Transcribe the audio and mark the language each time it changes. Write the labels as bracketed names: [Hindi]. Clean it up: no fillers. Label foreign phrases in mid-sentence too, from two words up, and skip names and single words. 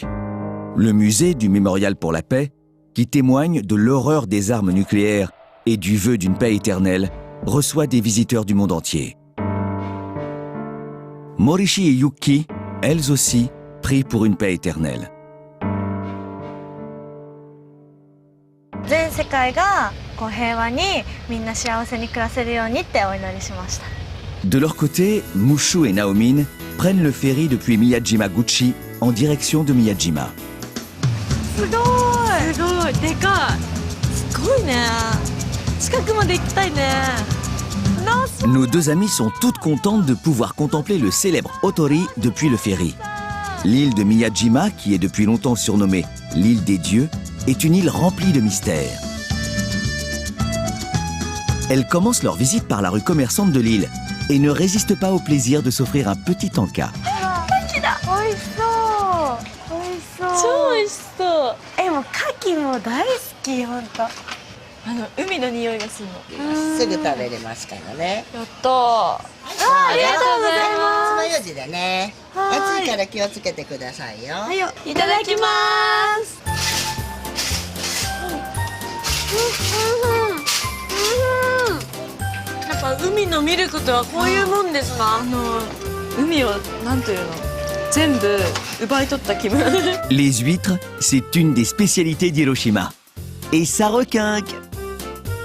[French] Le musée du Mémorial pour la paix, qui témoigne de l'horreur des armes nucléaires et du vœu d'une paix éternelle, reçoit des visiteurs du monde entier. Morishi et Yuki, elles aussi, prient pour une paix éternelle. [Japanese] 全世界がこう平和にみんな幸せに暮らせるようにってお祈りしました。 [French] De leur côté, Mushu et Naomin prennent le ferry depuis Miyajima-guchi en direction de Miyajima. [Japanese] すごいでかい。すごいね。近くまで行きたいね。 [French] Nos 2 amies sont toutes contentes de pouvoir contempler le célèbre Otori depuis le ferry. L'île de Miyajima, qui est depuis longtemps surnommée l'île des dieux, est une île remplie de mystères. Elles commencent leur visite par la rue commerçante de l'île et ne résistent pas au plaisir de s'offrir un petit encas. [Japanese] 美味しそう。美味しそう。超美味しそう。もう牡蠣も大好き、本当。海の匂いがするの。すぐ食べれますからね。やったー。ありがとうございます。爪楊枝でね。暑いから気をつけてくださいよ。はいよ、いただきます。やっぱ海のミルクとはこういうもんですか？海をなんていうの？全部奪い取った気分。 [French] Les huîtres, c'est une des spécialités d'Hiroshima. Et ça requinque!